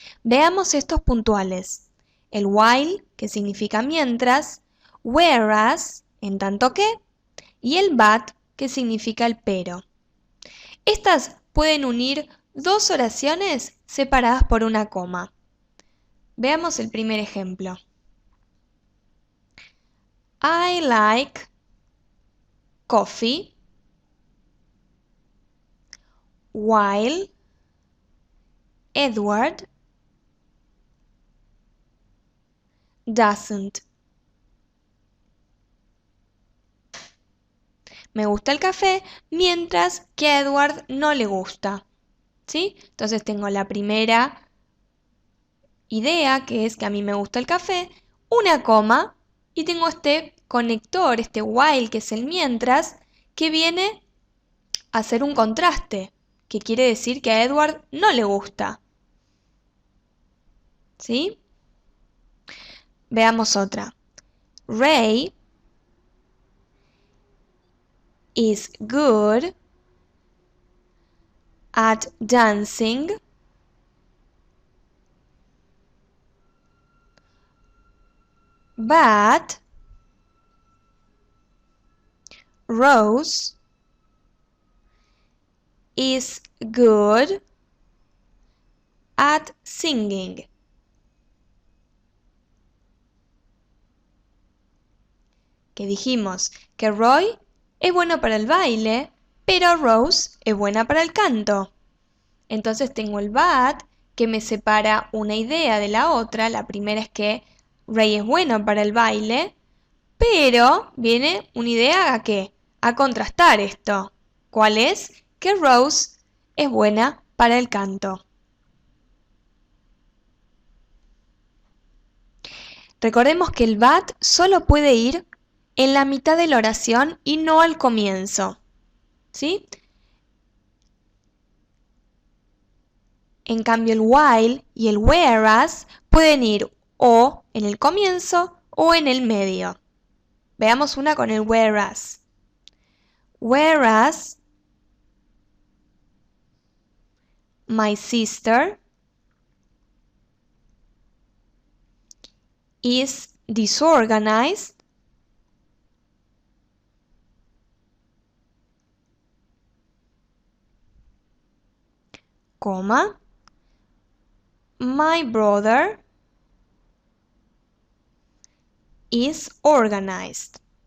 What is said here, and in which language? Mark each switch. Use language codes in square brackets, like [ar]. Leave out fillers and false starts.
[es] Veamos estos puntuales. El while, que significa mientras, whereas, en tanto que, y el but, que significa el pero. Estas pueden unir dos oraciones separadas por una coma. Veamos el primer ejemplo. [en] I like coffee while Edward doesn't. [es] Me gusta el café mientras que a Edward no le gusta. ¿Sí? Entonces tengo la primera idea, que es que a mí me gusta el café, una coma, y tengo este conector, este while, que es el mientras, que viene a hacer un contraste, que quiere decir que a Edward no le gusta. ¿Sí? Veamos otra. [en] Ray is good at dancing but Rose is good at singing. [es] Que dijimos que Roy es bueno para el baile, pero Rose es buena para el canto. Entonces tengo el but que me separa una idea de la otra. La primera es que Ray es bueno para el baile, pero viene una idea a qué? A contrastar esto. ¿Cuál es? Que Rose es buena para el canto. Recordemos que el but solo puede ir en la mitad de la oración y no al comienzo. ¿Sí? En cambio, el while y el whereas pueden ir o en el comienzo o en el medio. Veamos una con el whereas. [en] Whereas my sister is disorganized comma, my brother is organized.